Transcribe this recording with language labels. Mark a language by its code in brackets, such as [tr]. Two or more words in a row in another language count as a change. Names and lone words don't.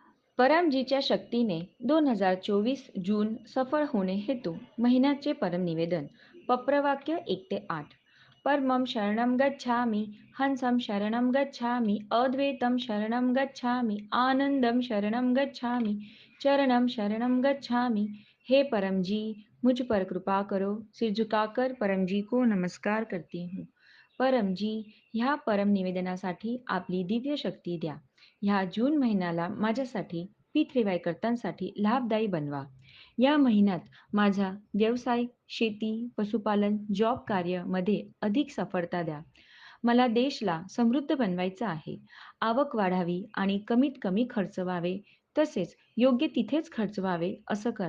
[mr] परमजीच्या शक्तीने 2024 जून सफळ होणे हेतू महिन्याचे परम निवेदन. पप्रवाक्य 1 ते 8. [sa] परमं शरणं गच्छामि, हंसं शरणं गच्छामि, अद्वैतं शरणं गच्छामि, आनंदं शरणं गच्छामि, चरणं शरणं गच्छामि। [hi] हे परम जी, मुझ पर कृपा करो। सिर झुकाकर परम जी को नमस्कार करती हूँ। [mr] परम जी, ह्या परम निवेदनासाठी आपली दिव्य शक्ती द्या. ह्या जून महिन्याला माझ्यासाठी P3Y करतांसाठी लाभदायी बनवा. या महिन्यात माझा व्यवसाय, शेती, पशुपालन, जॉब कार्य मध्ये अधिक सफळता द्या. मला देशला समृद्ध बनवायचं आहे. आवक वाढावी आणि कमीत कमी खर्च व्हावे, तसेच योग्य तिथेच खर्च व्हावे असं करा.